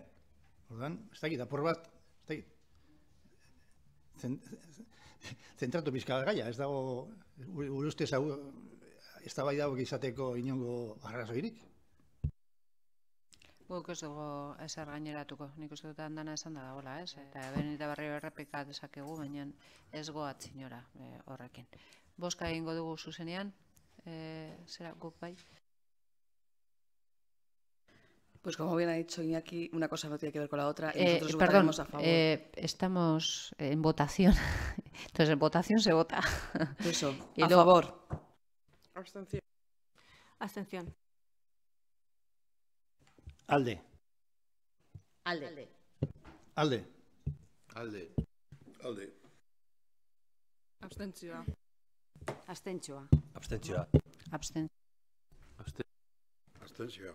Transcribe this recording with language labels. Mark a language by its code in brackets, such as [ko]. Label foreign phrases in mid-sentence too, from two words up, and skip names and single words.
[eu] Orduan, ez dakit, apur bat, ez dakit, zentratu pizka gaia, ez dago, gure ustez eztabaida hauek izateko inongo arrazoirik. Guk ez dugu ezer gaineratuko, nik uste dut handana esan da dagoela, ez? Eta behin eta berriro errepika dezakegu, baina ez goat zinora horrekin. Boska egingo dugu zuzenean, zera guk bai? [es] Pues como bien ha dicho Iñaki, una cosa no tiene que ver con la otra y nosotros votaremos a favor. Estamos en votación, entonces en votación se vota. Eso, a favor. Abstención. Abstención. [eu] Alde. Alde. Alde. Alde. Alde. Abstentzioa. Abstentzioa. Abstentzioa. Abstentzioa.